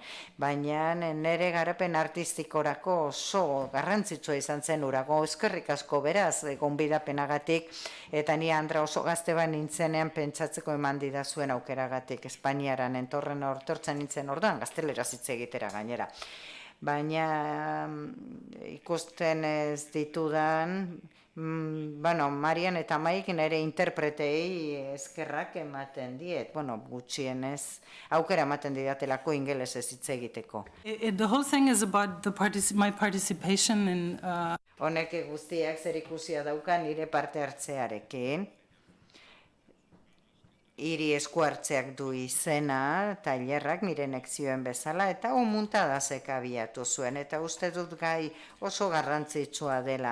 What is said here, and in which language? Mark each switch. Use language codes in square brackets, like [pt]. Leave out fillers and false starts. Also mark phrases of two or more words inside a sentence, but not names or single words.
[eu] Baina nire garapen artistikorako oso garrantzitsua izan zen urago, eskerrik asko beraz, gonbidapenagatik, eta ni Andra oso gazte bat nintzenean pentsatzeko eman didazuen aukeragatik, Espainiaran entortzen nintzen orduan, gazteleraz hitz egitera gainera. Baina ikusten ez ditudan, Marian eta Maik nire interpretei eskerrak ematen diet, gutxienez, aukera ematen didatelako ingelesez hitz egiteko. [en] The whole thing is about my participation in... [eu] Honek guztiak zer ikusia dauka nire parte hartzearekin. Hiri esku hartzeak du izena, tailerrak mirenek zioen bezala, eta muntadazek abiatu zuen, eta uste dut gai oso garrantzitsua dela.